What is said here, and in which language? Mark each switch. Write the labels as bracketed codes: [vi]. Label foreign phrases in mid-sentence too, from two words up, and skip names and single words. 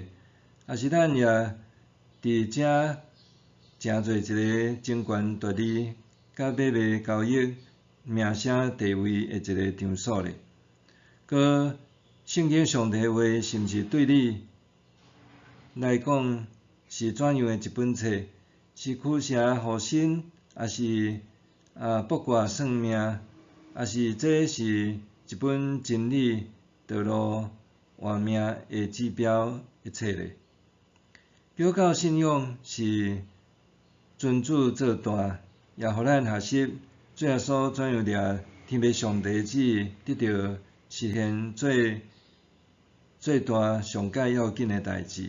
[nan] 还是咱也伫遮诚做一个争权夺利、甲买卖交易、名声地位的一个场所咧？佮圣经上帝话是毋是对你来讲是怎样的一本册？是驱邪护身，还是卜卦算命？还是这是一本真理、道路、换命的指标的册咧？基督教信仰是尊主做大，也互咱学习主耶稣怎样掠天父上帝旨意，得到实现最大上界要紧的代志。